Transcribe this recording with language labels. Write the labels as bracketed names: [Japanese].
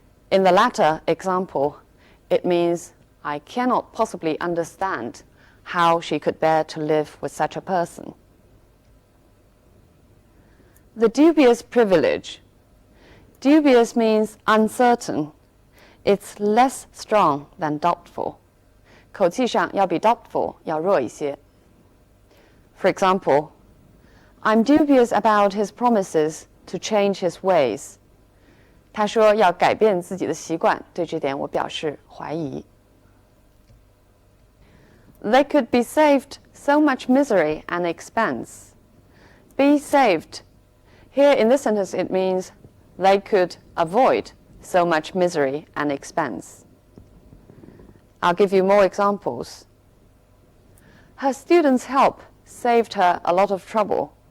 [English] In the latter example, it means I cannot possibly understand how she could bear to live with such a person. The dubious privilege. Dubious means uncertain. It's less strong than doubtful. [Chinese] 口气上要比 doubtful 要弱一些。 [English] For example, I'm dubious about his promises to change his ways. [Chinese] 他说要改变自己的习惯，对这点我表示怀疑。 [English] They could be saved so much misery and expense. Be saved. Here in this sentence it means they could avoid so much misery and expense. I'll give you more examples. Her students' help saved her a lot of trouble.